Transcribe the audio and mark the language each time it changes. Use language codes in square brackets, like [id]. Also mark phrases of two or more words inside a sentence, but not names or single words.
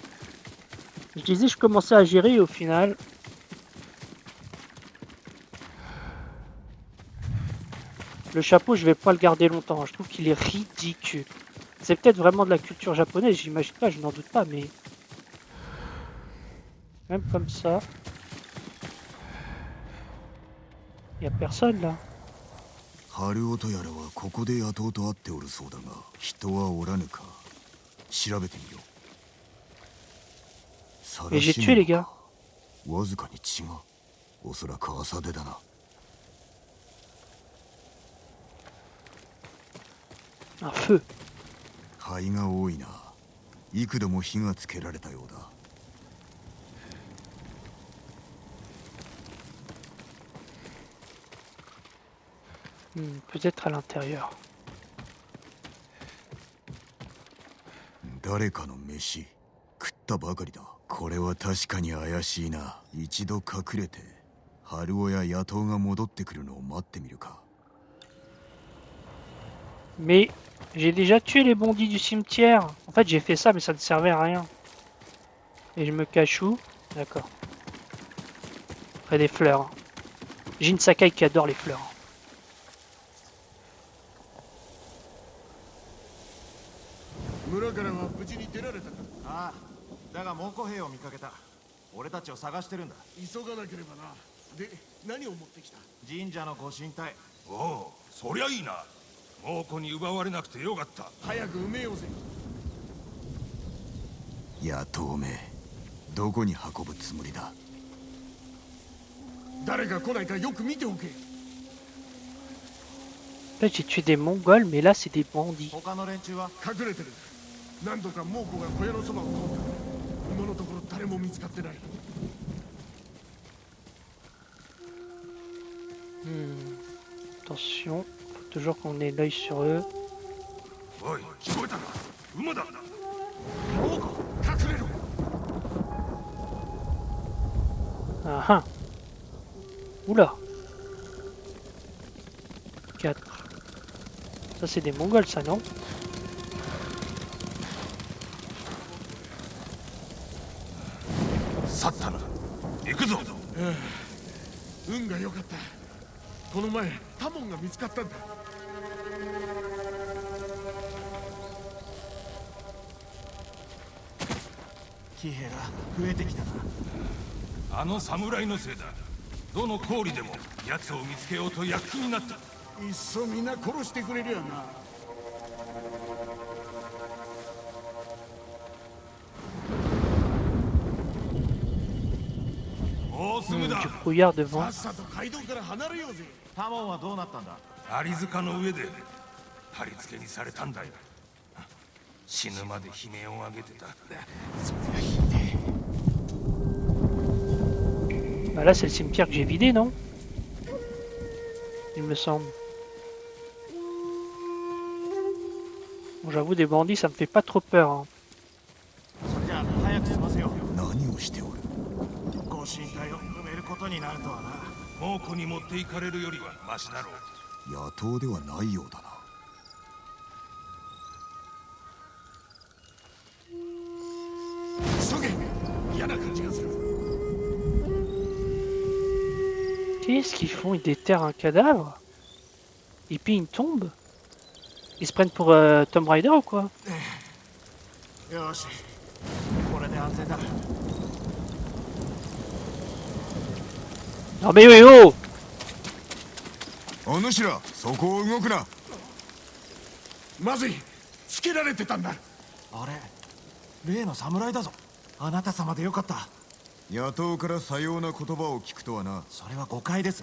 [fr] Je disais, je commençais à gérer et au final. Le chapeau, je vais pas le garder longtemps. Je trouve qu'il est ridicule. C'est peut-être vraiment de la culture japonaise, j'imagine pas, je n'en doute pas, mais. Même comme ça. Y a personne là. [ja] 春音やらはここで野党と会っておるそうだが人はおらぬか調べてみよう。 [fr] Et j'ai tué les gars. [ja] わずかに血がおそらく朝出だな。 [fr] Un feu. [ja] 灰が多いな。幾度も火がつけられたようだ。 [fr] Peut-être à l'intérieur. [ja] 誰かの飯食ったばかりだ。これは確かに怪しいな。一度隠れて春尾や野党が戻ってくるのを待ってみるか。 [fr] Mais j'ai déjà tué les bandits du cimetière. En fait, j'ai fait ça, mais ça ne servait à rien. Et je me cache où? D'accord. Près des fleurs. Jin Sakai qui adore les fleurs. [ja] 村からは無事に出られたか。ああ、だが猛虎兵を見かけた。俺たちを探してるんだ。急がなければな。で、何を持ってきた？神社のご神体。おお、そりゃいいな。猛虎に奪われなくてよかった。早く埋めようぜ。野党めどこに運ぶつもりだ。誰が来ないかよく見ておけ。 [fr] En fait, j'ai tué des Mongols, mais là, c'est des bandits. [ja] 他の連中は隠れてる。何度か猛虎が小屋のそばを通った。今のところ誰も見つかってない。 [fr] Attention, faut toujours qu'on ait l'œil sur eux. [ja] おい、聞こえたか？馬だ。隠れろ。 Ah ah. [fr] Oula. 4. Ça, c'est des Mongols, ça, non? [ja] 去ったな。行くぞ。運が良かった。この前タモンが見つかったんだ。騎兵が増えてきたな。あの侍のせいだ。どの郡でも奴を見つけようと躍起になった。いっそみんな殺してくれるやな。もうすぐだ。 [fr] Du brouillard devant. [ja] さっさと街道から離れようぜ。タモンはどうなったんだ。アリ塚の上で貼り付けにされたんだよ。死ぬまで悲鳴を上げてた。 [fr] Bah là, c'est le cimetière que j'ai vidé, non? Il me semble. Bon, j'avoue, des bandits, ça me fait pas trop peur. Hein. [ja] それじゃあ早く済ませよう。何をしておる。ご神体を埋めることになるとはな。猛虎に持っていかれるよりはマシだろう。野党ではないようだな。急げ。嫌な感じがする。 [fr] Qu'est-ce qu'ils font? Ils déterrent un cadavre? Et puis une tombe? Ils se prennent pour Tomb Raider ou quoi? [ja] よし、これで安全だ。 [fr] Non mais oui, oh! [ja] お主らそこを動くな。まずい。つけられてたんだ。あれ、例の侍だぞ。あなた様でよかった。野党からさような言葉を聞くとはな。それは誤解です。